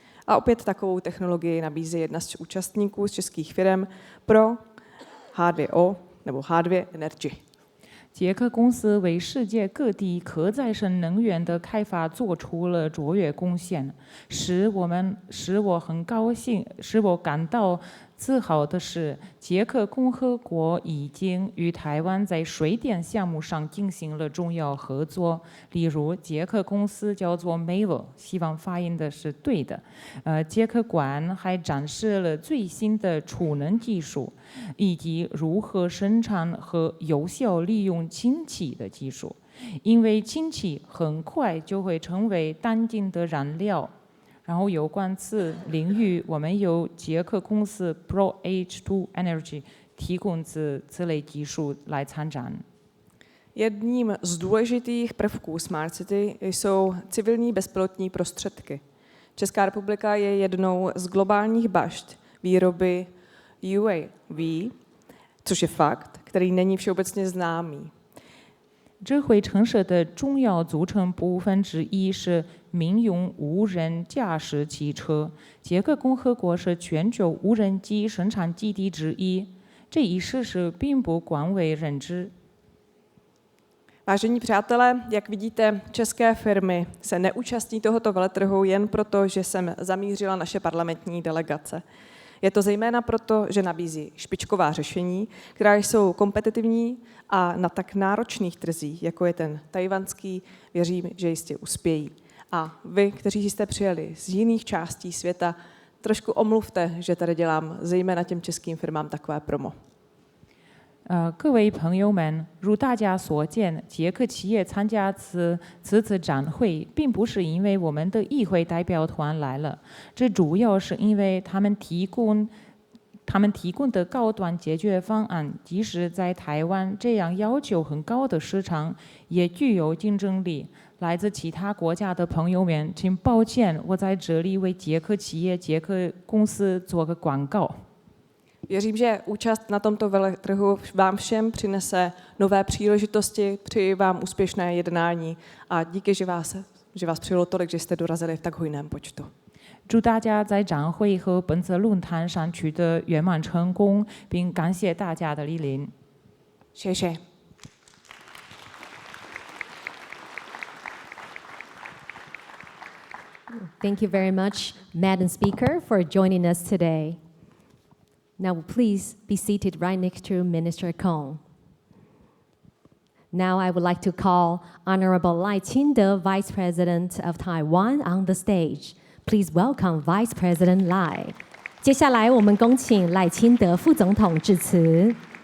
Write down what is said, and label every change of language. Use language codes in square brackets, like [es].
[cs] A opět takovou technologii nabízí jedna z účastníků z českých firm pro H2O nebo H2 Energy. [zh] 捷克公司为世界各地可再生能源的开发做出了卓越贡献，使我很高兴，使我感到自豪的是，捷克共和国已经与台湾在水电项目上进行了重要合作。例如，捷克公司叫做 Mavel， 希望发音的是对的。捷克馆还展示了最新的储能技术，以及如何生产和有效利用氢气的技术。因为氢气很快就会成为当今的燃料。然后有关此领域，我们由捷克公司 Pro H2 Energy 提供此类技术来参展。 [cs] Jedním z důležitých prvků Smart City jsou civilní bezpilotní prostředky. Česká republika je jednou z globálních bašt výroby UAV, což je fakt, který není všeobecně známý. [zh] 智慧城市的重要组成部分之一是民用无人驾驶汽车。捷克共和国是全球无人机生产基地之一，这一事实并不广为人知。 [cs] Vážení přátelé, jak vidíte, české firmy se neúčastní tohoto veletrhu jen proto, že sem zamířila naše parlamentní delegace. Je to zejména proto, že nabízí špičková řešení, která jsou kompetitivní a na tak náročných trzích, jako je ten tajvanský, věřím, že jistě uspějí. A vy, kteří jste přijeli z jiných částí světa, trošku omluvte, že tady dělám zejména těm českým firmám takové promo. [zh] 各位朋友们，如大家所见，捷克企业参加此次展会，并不是因为我们的议会代表团来了，这主要是因为他们提供的高端解决方案，即使在台湾这样要求很高的市场，也具有竞争力。来自其他国家的朋友们，请抱歉，我在这里为捷克企业、捷克公司做个广告。 [cs] Věřím, že účast na tomto veletrhu vám všem přinese nové příležitosti, přeji vám úspěšné jednání a díky, že vás přijelo tolik, že jste dorazili v tak hojném počtu. [zh] 祝大家在展会和本次论坛上取得圆满成功，并感谢大家的莅临。谢谢。 [en] Thank you very much, Madam Speaker, for joining us today. Now, please be seated right next to Minister Kong. Now, I would like to call Honorable Lai Qingde, Vice President of Taiwan, on the stage. Please welcome Vice President Lai. [zh] 接下来，我们恭请赖清德副总统致辞。